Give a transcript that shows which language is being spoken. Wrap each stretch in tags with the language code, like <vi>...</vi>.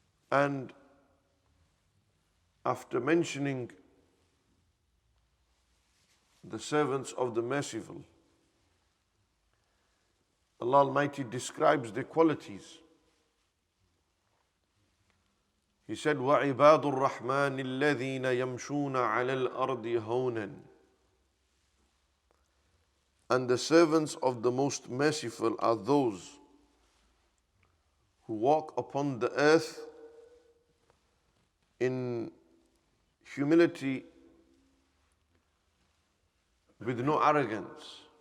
<en>And after mentioning the servants of the Merciful, Allah Almighty describes their qualities. He said,</en> <ar>وَعِبَادُ الرَّحْمَنِ الَّذِينَ يَمْشُونَ عَلَى الْأَرْضِ هَوْنًا.</ar> <en>And the servants of the Most Merciful are those who walk upon the earth in humility, with no arrogance.</en>